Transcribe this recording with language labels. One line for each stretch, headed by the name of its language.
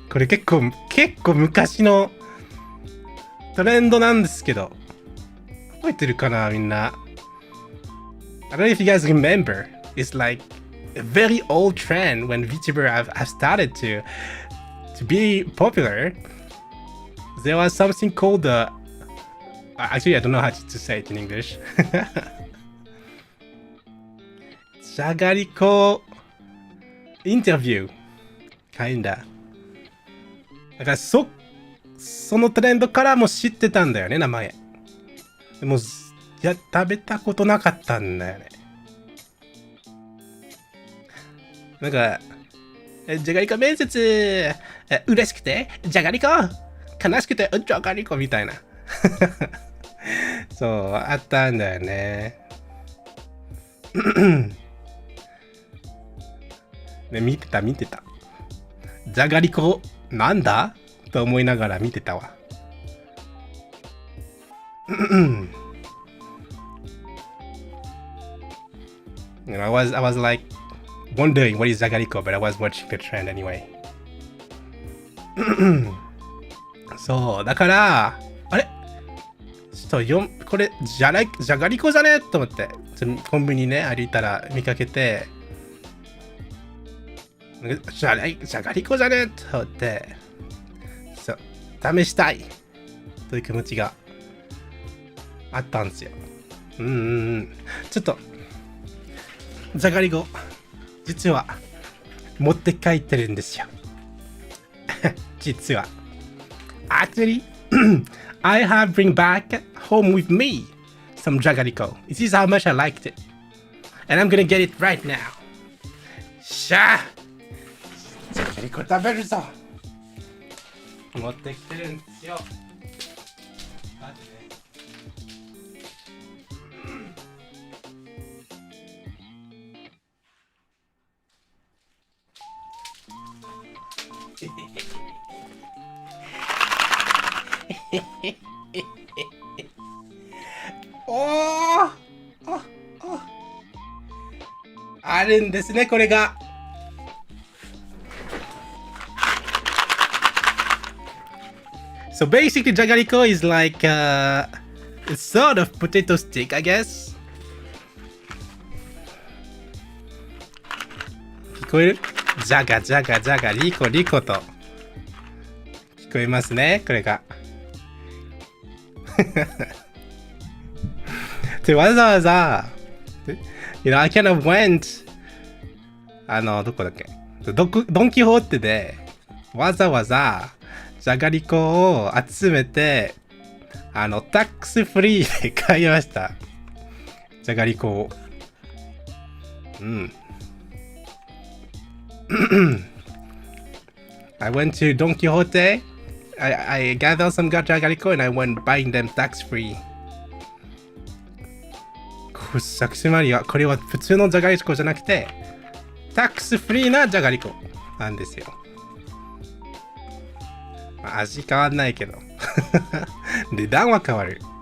Japanese: これ結構昔のトレンドなんですけど。覚えてるかなみんな。
English: I don't know if you guys remember. It's like a very old trend when VTuber have started to be popular. There was something called the... Actually, I don't know how to say it in English.
Japanese: じゃがりこインタビュー。
English: kinda。
Japanese: だからそのトレンドからも知ってたんだよね、名前。でも、食べたことなかったんだよね。なんか、じゃがりこ面接、嬉しくて、じゃがりこ悲しくて、じゃがりこみたいな。そう、あったんだよね。ね、見てた。じゃがりこ、なんだと思いながら見てたわ。
English: You know, I was like wondering what is Jagariko, but I was watching the trend anyway.
Japanese: そうだからあれちょっとこれじゃがりこじゃねと思ってコンビニね歩いたら見かけてじゃがりこじゃねと思ってそう試したいという気持ちがあったんですよ。ちょっとじゃがりこ実は持って帰ってるんですよ。実は
English: Actually I have bring back home with me some Jagariko. This is how much I liked it. And I'm gonna get it right now.
Japanese: しゃあJagariko 食べるぞ持ってきてるんですよ。おーあるんですねこれが。
English: So basically Jagariko is like it's sort of potato stick, I guess.
Japanese: 聞こえる？ジャガジャガジャガリコリコと聞こえますねこれが。でわざわざ
English: You know, I kind of went
Japanese: どこだっけドンキホーテでわざわざじゃがりこを集めてタックスフリーで買いましたじゃがりこを。
English: I went to Don Quixote. I gathered some Jagariko and I went buying them tax free.
Japanese: つまりはこれは普通のじゃがりこじゃなくてタックスフリーなじゃがりこなんですよ。味変わんないけど値段は変わる。